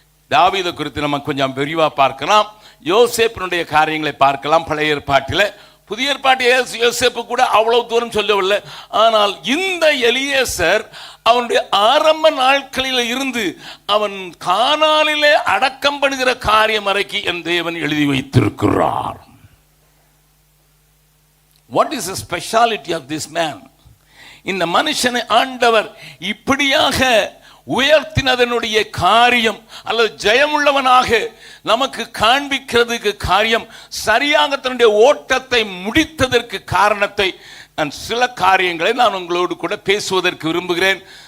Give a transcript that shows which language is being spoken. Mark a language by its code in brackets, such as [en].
[ta] தாவீதை குறித்து நம்ம கொஞ்சம் விரிவா பார்க்கலாம். யோசேப்பினுடைய காரியங்களை பார்க்கலாம். பழைய ஏற்பாட்டில். புதிய ஏற்பாட்டில் யோசேப்பு கூட அவ்வளவு தூரம் சொல்லவில்லை. ஆனால் இந்த எலியேசர் அவனுடைய ஆரம்ப நாட்களில் இருந்து அவன் கானானிலே அடக்கம் பண்ணுகிற காரியம் வரைக்கும் என் தேவன் எழுதி வைத்திருக்கிறார். [en] What is the speciality of this man? [ta] இந்த மனுஷனை ஆண்டவர் இப்படியாக உயர்த்தினதனுடைய காரியம் அல்லது ஜெயமுள்ளவனாக நமக்கு காண்பிக்கிறதுக்கு காரியம், சரியாக தன்னுடைய ஓட்டத்தை முடித்ததற்கு காரணத்தை நான் சில காரியங்களை நான் உங்களோடு கூட பேசுவதற்கு விரும்புகிறேன்.